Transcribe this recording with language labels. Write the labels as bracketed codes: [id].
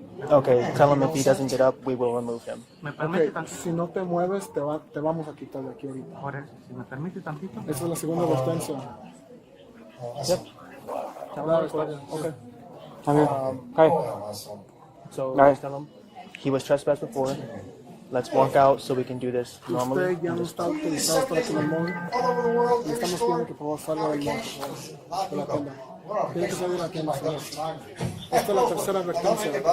[en] Okay, tell him if he doesn't get up, we will remove him. [es] Okay, si no te mueves, te vamos a quitar de aquí ahorita. Esa es la segunda advertencia. [en] Yep. Okay. Okay. So, tell him he was trespassed before. Let's walk out so we can do this normally. [es] Usted ya no está autorizado estar aquí en el móvil. Le estamos pidiendo que por favor salga del móvil, de la tienda. Tiene que salir de la tienda, señor. Esta es la tercera advertencia.